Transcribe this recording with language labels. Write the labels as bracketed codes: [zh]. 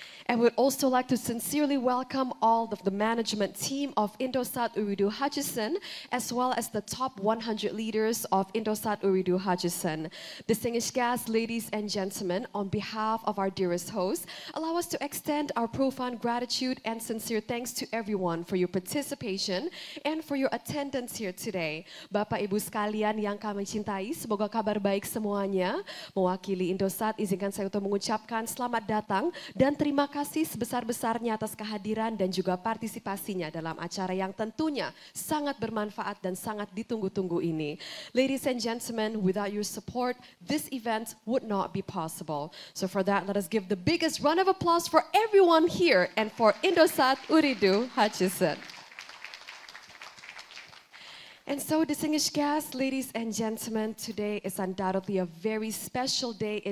[en] I would also like to sincerely welcome all of the management team of Indosat Uridu Hutchison, as well as the top 100 leaders of Indosat Uridu Hutchison. Distinguished guests, ladies and gentlemen, on behalf of our dearest host, allow us to extend our profound gratitude and sincere thanks to everyone for your participation and for your attendance here today. [id] Bapak Ibu sekalian yang kami cintai, semoga kabar baik semuanya. Mewakili Indosat, izinkan saya untuk mengucapkan selamat datang dan terima kasih kasih sebesar-besarnya atas kehadiran dan juga partisipasinya dalam acara yang tentunya sangat bermanfaat dan sangat ditunggu-tunggu ini. [en] Ladies and gentlemen, without your support, this event would not be possible. So for that, let us give the biggest round of applause for everyone here and for Indosat Uridu Hutchison. And so, distinguished guests, ladies and gentlemen, today is undoubtedly a very special day.